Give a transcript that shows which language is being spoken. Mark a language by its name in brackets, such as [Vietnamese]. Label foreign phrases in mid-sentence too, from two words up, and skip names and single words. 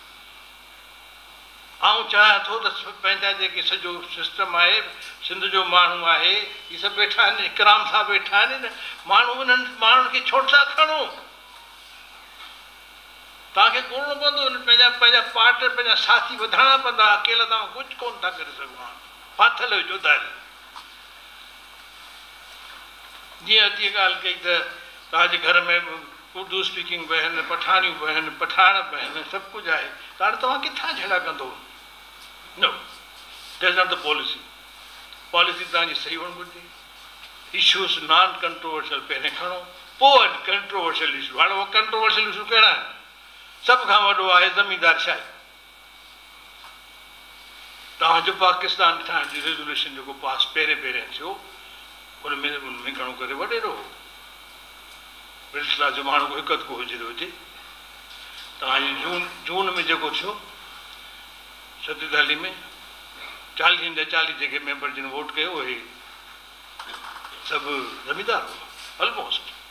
[Sindhi] आउं चाहियां थो त पंहिंजा जेके सॼो सिस्टम आहे सिंध जो माण्हू आहे इहे सभु वेठा आहिनि इकराम सां वेठा आहिनि माण्हू उन्हनि माण्हुनि खे छो था खणो तव्हांखे ॻोल्हणो पवंदो पंहिंजा पार्ट पंहिंजा साथी वधाइणा पवंदा अकेला तव्हां कुझु कोन था करे सघो फाथल हुजो दाल जीअं अॼु ॻाल्हि कई त तव्हांजे घर में [English] Urdu speaking [Sindhi] बि आहिनि पठाणियूं बि आहिनि पठाण बि आहिनि सभु कुझु आहे त हाणे तव्हां किथां झेड़ा कंदो न [English] that's not the policy [Sindhi] तव्हांजी सही हुअणु घुरिजे [English] issues non controversial [Sindhi] पहिरें खणो पोइ [English] controversial issue [Sindhi] हाणे उहो [English] controversial issue [Sindhi] कहिड़ा आहिनि सभ खां वॾो आहे ज़मींदार शाही तव्हांजो पाकिस्तान ठाहिण जी रेज़ोल्यूशन जेको पास पहिरें थियो उनमें घणो करे वॾेरो [English] middle class [Sindhi] जो माण्हू हिकु को हुजे थो हुजे तव्हांजी जून में जेको थियो 47 में 40 जा 40 जेके मेंबर जिन वोट कयो उहे सभु ज़मींदार हो ऑलमोस्ट